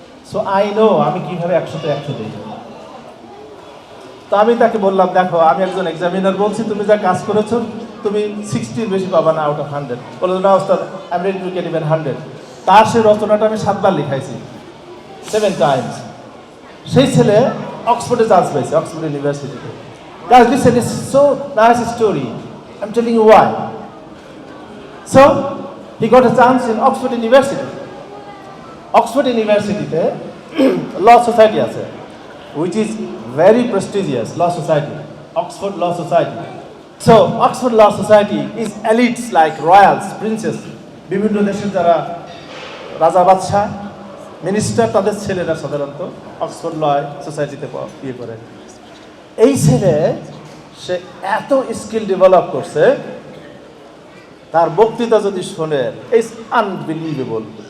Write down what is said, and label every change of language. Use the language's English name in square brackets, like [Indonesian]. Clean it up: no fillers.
[Bangla] So I know আমি কীভাবে 100-তে 100 দিই। তো আমি তাকে বললাম, দেখো আমি একজন এক্সামিনার বলছি, তুমি যা কাজ করেছো তুমি 60-র বেশি পাবা না আউট অফ 100। বললো না ওস্তাদ, I am ready to get even 100। তার সেই রচনাটা আমি 7 বার লিখাইছি, 7 টাইমস। সেই ছেলে অক্সফোর্ডে চান্স পেয়েছে, অক্সফোর্ড ইউনিভার্সিটিতে। [English] Guys, listen, it's so nice story. I'm telling you why. So, he got a chance in Oxford University. Oxford University-তে law society আছে, which is very prestigious law society, Oxford Law Society. [Bangla] So, Oxford Law Society is elites like royals, princes, বিভিন্ন দেশের যারা রাজা বাদশাহ, minister, তাদের ছেলেরা সাধারণত Oxford ল সোসাইটিতে ইয়ে করে। এই ছেলে সে এত স্কিল ডেভেলপ করছে, তার বক্তৃতা যদি শোনেন, ইটস আনবিলিভেবল।